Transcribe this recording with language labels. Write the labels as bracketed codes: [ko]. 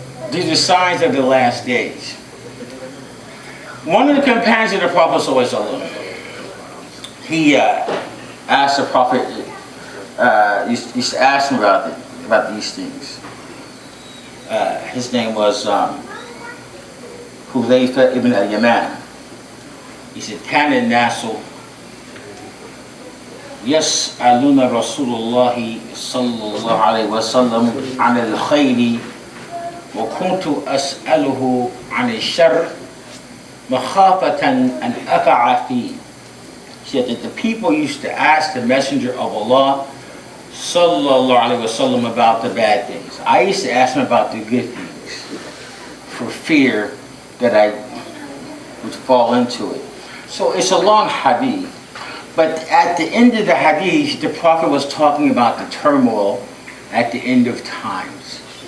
[en] These are signs of the last days. One of the companions of the Prophet ﷺ, he asked the Prophet, used to ask him about these things. His name was Hudayfa ibn al-Yaman. He said, [ar] كان الناس يسألون رسول الله صلى الله عليه وسلم عن الخير وكنت أسأله عن الشر مخافة أن أقع فيه. [en] said that the people used to ask the Messenger of Allah sallallahu alaihi wasallam about the bad things. I used to ask him about the good things for fear that I would fall into it. So it's a long hadith. But at the end of the hadith, the Prophet was talking about the turmoil at the end of times.